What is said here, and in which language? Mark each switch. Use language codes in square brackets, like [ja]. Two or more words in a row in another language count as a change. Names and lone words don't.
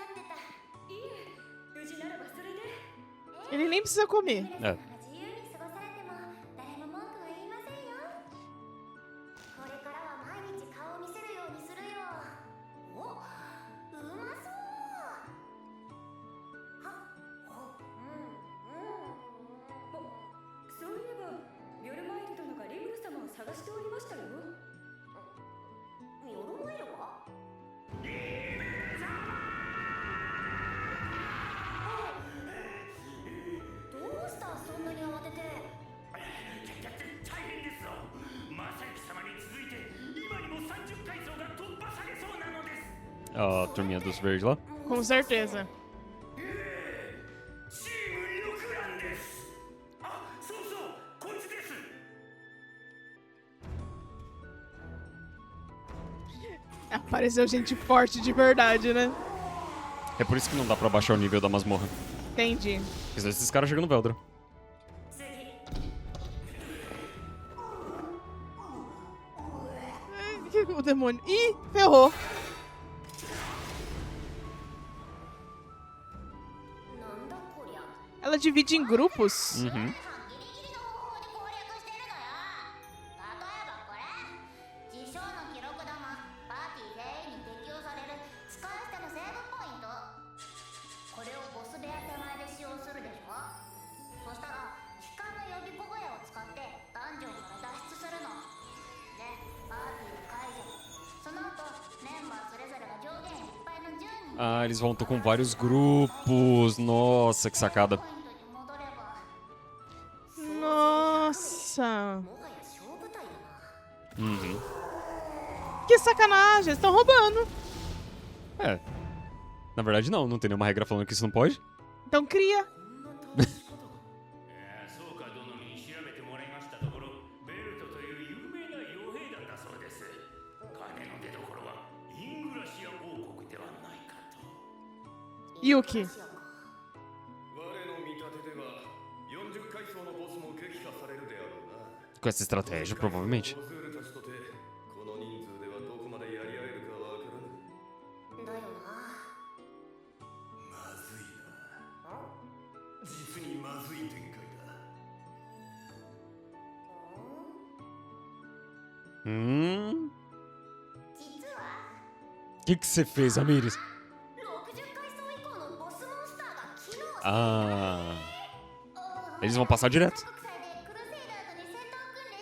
[ja] 無事ならばそれで。 [pt] Ele nem precisa comer. [ja] え自由に過ごされても誰も文句は言いませんよ。これからは毎日顔を見せるようにするよ。お、うまそう。は、そういえばビョルマイル殿がリムル様を探しておりましたよ。ヨロマイルは？どうしたそんなに慌てて。大変ですぞ。正行様に続いて今にも30階層が突破されそうなのです。 [pt] A turminha dos verdes lá. Com certeza. [ja] チーム緑蘭です。あ、そうそう、こいつです。 [pt] Apareceu gente forte de verdade, né? É por isso que não dá pra baixar o nível da masmorra. Entendi. Porque senão esses caras chegam no Veldra. O demônio. Ih, ferrou. [ja] なんだこりゃ。 [pt] Ela divide em grupos. Uhum. [ja] ギリギリの方法で攻略してるのよ。例えばこれ。事象の記録玉。パーティー全員に適用される使い捨てのセーブポイント。これをボス部屋手前で使用するでしょ。そしたら機関の予備小小屋を使ってダンジョンから脱出するの。で、パーティー解除。その後メンバーそれぞれが上限いっぱいの10人。 [pt] Ah, eles voltam com vários grupos. Nossa, que sacada. [ja] ポイントに戻れば。 [pt] Nossa. [ja] もはや小部隊だな。 Uhum. [pt] Que sacanagem. Eles estão roubando. É. Na verdade, não tem nenhuma regra falando que isso não pode. Então cria. [ja] そうか殿に調べてもらいましたところ、ベルトという有名な傭兵団だそうです。金の出所はイングラシア王国ではないかと。 Yuki. 我の見立てでは40階層のボスも撃破されるであろうな。 [pt] Com essa estratégia, provavelmente. [ja] ボズールたちとてこの人数ではどこまでやり合えるかわからぬ。だよな。まずいな。実にまずい展開だ。実は [pt] O que você fez, Amires? [ja] 60 階層以降のボスモンスターが機能して [pt] Ah. Eles vão passar direto. [ja] 国際でクルセイダーズに戦闘を